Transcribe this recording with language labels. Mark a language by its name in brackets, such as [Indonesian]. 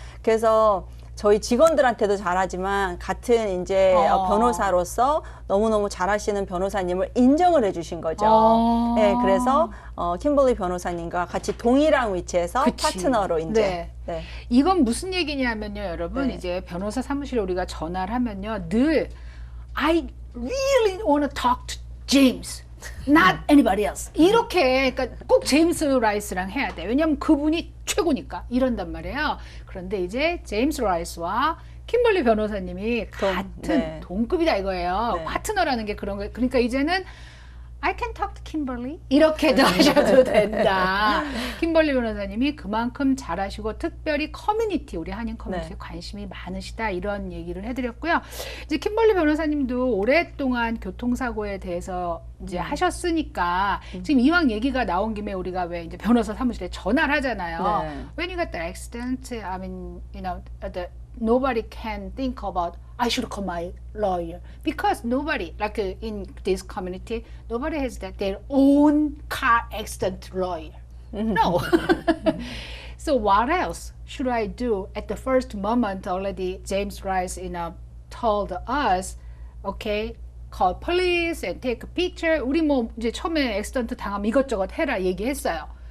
[Korean] 그래서 저희 직원들한테도 잘하지만 같은 이제 변호사로서 너무너무 잘하시는 변호사님을 인정을 해주신 거죠. 네, 그래서 킴벌리 변호사님과 같이 동일한 위치에서 그치. 파트너로 이제. 네. 네. 이건 무슨 얘기냐면요, 여러분. 네. 이제 변호사 사무실에 우리가 전화를 하면요, 늘 [English] I really want to talk to James, not anybody else. [Korean] 이렇게 그러니까 꼭 제임스 라이스랑 해야 돼. 왜냐면 그분이 최고니까 이런단 말이에요. 그런데 이제 제임스 라이스와 킴벌리 변호사님이 같은 네. 동급이다 이거예요. 네. 파트너라는 게 그런 거. 그러니까 이제는 [English] I can talk to Kimberly [Korean] 이렇게도 하셔도 된다. 킴벌리 변호사님이 그만큼 잘하시고 특별히 커뮤니티 우리 한인 커뮤니티에 네. 관심이 많으시다 이런 얘기를 해드렸고요. 이제 킴벌리 변호사님도 오랫동안 교통사고에 대해서 이제 하셨으니까 지금 이왕 얘기가 나온 김에 우리가 왜 이제 변호사 사무실에 전화를 하잖아요. 네. [English] When you got the accident, I mean, you know, nobody can think about I should call my lawyer because nobody, like in this community, nobody has their own car accident lawyer. No. So what else should I do? At the first moment, already James Rice, told us, okay, call police and take a picture. [Korean] 우리 뭐 이제 처음에 액시던트 당하면 이것저것 해라 얘기했어요.